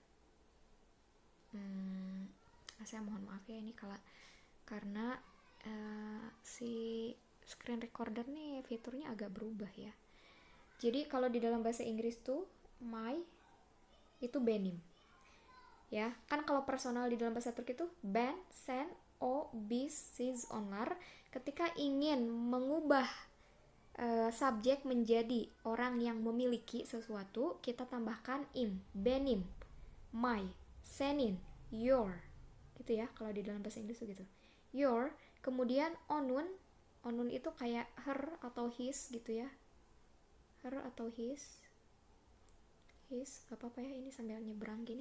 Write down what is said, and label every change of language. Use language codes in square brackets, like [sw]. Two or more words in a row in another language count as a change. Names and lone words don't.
[id] Saya mohon maaf ya, ini karena si [en] screen recorder [id] nih fiturnya agak berubah ya. Jadi kalau di dalam bahasa Inggris tuh my itu benim. Ya, kan kalau personal di dalam bahasa Turki itu [tr] ben, sen, o, bis, siz, onlar. [id] Ketika ingin mengubah subjek menjadi orang yang memiliki sesuatu, kita tambahkan [tr] im, benim, [id] my, senin, your, gitu ya. Kalau di dalam bahasa Inggris gitu, your. Kemudian onun itu kayak her atau his gitu ya, her atau his, gak apa-apa ya, ini sambil nyebrang gini.